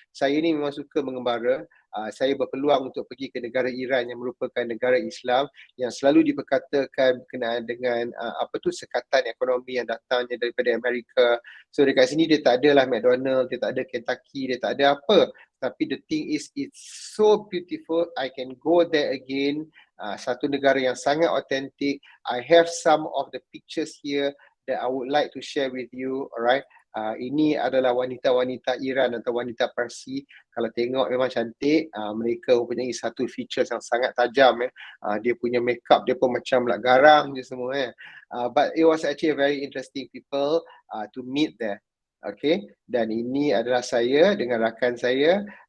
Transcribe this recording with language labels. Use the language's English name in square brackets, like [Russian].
[Malay] Saya ni memang suka mengembara. Saya berpeluang untuk pergi ke negara Iran yang merupakan negara Islam yang selalu diperkatakan berkenaan dengan sekatan ekonomi yang datangnya daripada Amerika. So dekat sini dia tak ada lah McDonald, dia tak ada Kentucky, dia tak ada apa. [English] Tapi the thing is, it's so beautiful. I can go there again. [Malay] Satu negara yang sangat authentic. [English] I have some of the pictures here that I would like to share with you. Alright. [Malay] Ini adalah wanita-wanita Iran atau wanita Parsi. Kalau tengok memang cantik. Mereka mempunyai satu features yang sangat tajam. Dia punya makeup dia pun macam garang je semua. [English] But it was actually a very interesting people to meet there. [Malay] Okay, dan ini adalah saya dengan rakan saya.